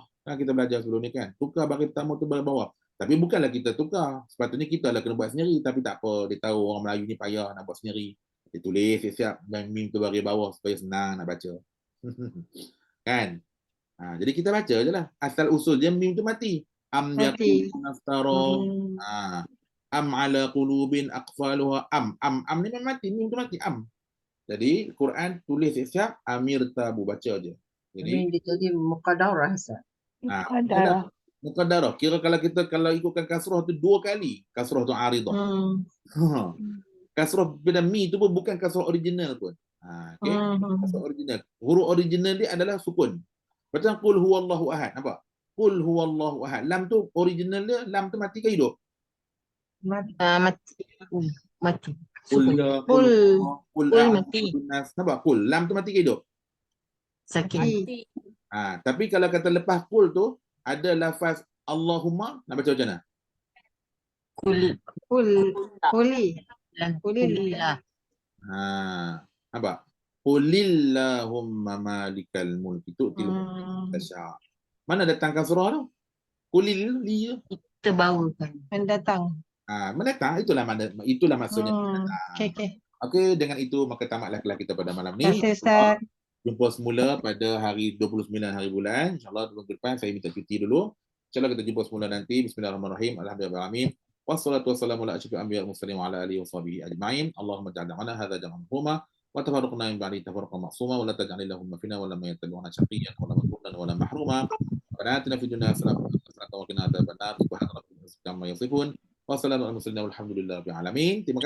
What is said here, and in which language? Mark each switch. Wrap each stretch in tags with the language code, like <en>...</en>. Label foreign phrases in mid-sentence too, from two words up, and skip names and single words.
<ms>Kan kita belajar sebelum ni kan. Tukar baris pertama tu kepada bawah. Tapi bukanlah kita tukar. Sepatutnya kita lah kena buat sendiri. Tapi tak apa. Dia tahu orang Melayu ni payah nak buat sendiri. Dia tulis siap-siap dan mim tu baris bawah supaya senang nak baca. Kan? Jadi kita baca je lah. Asal usul dia mim tu mati. Am Mati.</ms> <ar>يقولون افتراه. أم على قلوب أقفالها.</ar> <ms>Am ni memang mati. Mim tu mati. Am. Jadi Quran tulis siap amir tabu, baca je. Jadi Ini dia jadi muqaddarah Ustaz. muqaddarah. Kira kalau ikutkan kasrah tu 2 kali. Kasrah tu aridah. Kasrah pada mi tu pun bukan kasrah original pun. Okey. Kasrah original. Huruf original dia adalah sukun. Macam</ms> <ar>قل هو الله أحد.</ar> <ms>Nampak?</ms> <ar>قل هو الله أحد.</ar> <ms>Lam tu original dia, lam tu mati ke hidup? Mati. Mati. Qul Qul mati. Nampak? Qul. Lam tu mati ke hidup? Sakit. Tapi kalau kata lepas qul tu ada lafaz Allahumma, nak baca macam mana? Kulillah. Nampak?</ms> <ar>قل اللهم مالك الملك تؤتي الملك تشاء'.</ar> <ms>Mana datang kasrah tu? Qulil li. Kita bawakan. Mendatang. Mendatang itulah maksudnya. Okey. Okey, dengan itu maka tamatlah kelas kita pada malam ni. Terima kasih Ustaz. Jumpa semula pada hari 29 hari bulan. InsyaAllah minggu depan saya minta cuti dulu. InsyaAllah kita jumpa semula nanti.</ms> <ar>بسم الله الرحمن الرحيم الحمد لله الرحمن الرحيم والصلاة والسلام على أشرف الأنبياء والمرسلين وعلى آله وصحبه أجمعين. اللهم اجعلنا هذا جمعا مرحوما وتفرقنا من بعد تفرقا معصوما ولا تجعل اللهم فينا ولا يتبعنا شقيا ولا مطرودا ولا محروما. ربنا آتنا في الدنيا حسنة وقنا عذاب النار سبحان ربك رب العزة عما يصفون. والسلام على المرسلين والحمد لله رب العالمين.</ar> <ms>Terima kasih.</ms>